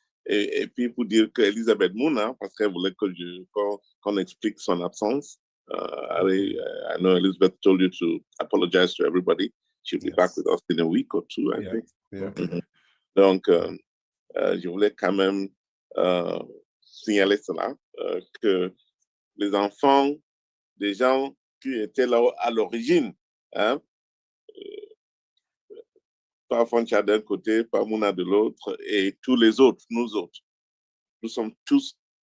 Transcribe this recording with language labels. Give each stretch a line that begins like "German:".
French: Et puis pour dire qu'Elisabeth Mouna, parce qu'elle voulait qu'on explique son absence.
English: I know Elizabeth told you to apologize to everybody. She'll be back with us in a week or two, I think. Yeah.
French: Donc, je voulais quand même signaler cela, que les enfants des gens qui étaient là à l'origine, hein, pas Foncha d'un côté, pas Mouna de l'autre, et tous les autres, nous autres, nous sommes tous